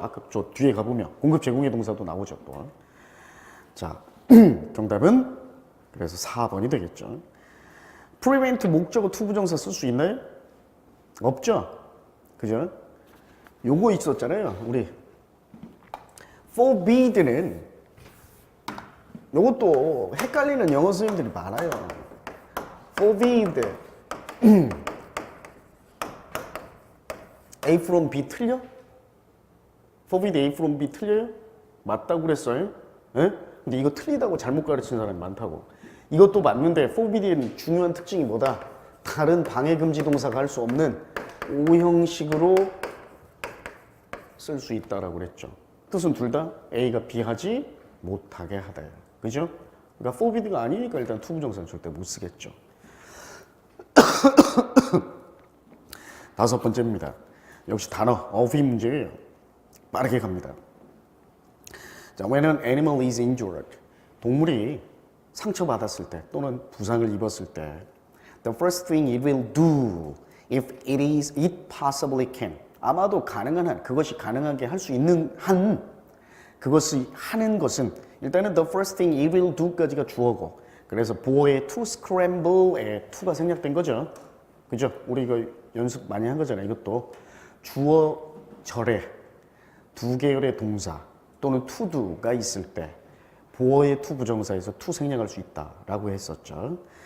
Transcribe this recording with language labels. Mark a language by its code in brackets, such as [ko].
[ko] 아까 저 뒤에 가보면 공급 제공의 동사도 나오죠. 또. 자, 정답은 그래서 4번이 되겠죠. prevent 목적어 투부정사 쓸 수 있나요? 없죠? 그죠? 요거 있었잖아요. 우리 forbid는 요것도 헷갈리는 영어 선생님들이 많아요. forbid A from B 틀려? forbid A from B 틀려요? 맞다고 그랬어요? 예? 근데 이거 틀리다고 잘못 가르치는 사람이 많다고. 이것도 맞는데 forbid의 중요한 특징이 뭐다? 다른 방해 금지 동사가 할 수 없는 오형식으로 쓸 수 있다라고 그랬죠. 뜻은 둘 다 A가 B 하지 못하게 하다. 그죠? 그러니까 forbid가 아니니까 일단 투부정사는 절대 못 쓰겠죠. 다섯 번째입니다. 역시 단어, 어휘 문제예요. 빠르게 갑니다. 자, [en] when an animal is injured, [ko] 동물이 상처받았을 때 또는 부상을 입었을 때 [en] the first thing it will do if it possibly can. [ko] 아마도 가능한 한, 그것이 가능하게 할 수 있는 한, 그것이 하는 것은 일단은 [en] the first thing it will do [ko] 까지가 주어고, 그래서 보어의 to scramble에 to가 생략된 거죠. 그죠? 우리 이거 연습 많이 한 거잖아요. 이것도 주어 절에 두 계열의 동사 또는 to do가 있을 때 보어의 to 부정사에서 to 생략할 수 있다라고 했었죠.